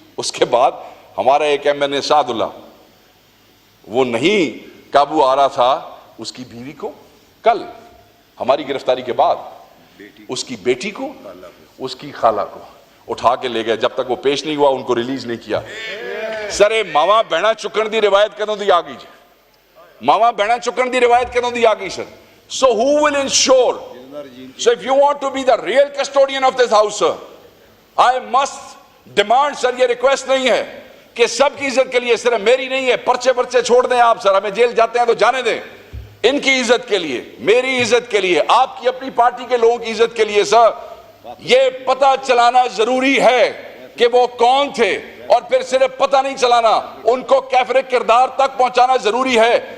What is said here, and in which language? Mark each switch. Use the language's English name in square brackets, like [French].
[Urdu] اس کے بعد ہمارا ایک ایم سعد اللہ, وہ نہیں قابو آ رہا تھا, اس کی بیوی کو کل ہماری گرفتاری کے بعد اس کی بیٹی کو, اس کی خالہ کو اٹھا کے لے گئے, جب تک وہ پیش نہیں ہوا ان کو ریلیز نہیں کیا. [Punjabi] سر ماما بہنا چکن دی روایت کدوں دی آ گئی جی, ماما بہنا چکن دی روایت کدوں دی آ گئی سر. [English] So who will ensure? So if you want to be the real custodian of this house, sir, I must demand, sir, [Urdu] یہ ریکویسٹ نہیں ہے کہ سب کی عزت کے لیے, صرف میری نہیں ہے, پرچے چھوڑ دیں آپ سر, ہمیں جیل جاتے ہیں تو جانے دیں, ان کی عزت کے لیے, میری عزت کے لیے, آپ کی اپنی پارٹی کے لوگوں کی عزت کے لیے سر یہ پتہ چلانا ضروری ہے کہ وہ کون تھے, اور پھر صرف پتہ نہیں چلانا, ان کو کیفر کردار تک پہنچانا ضروری ہے.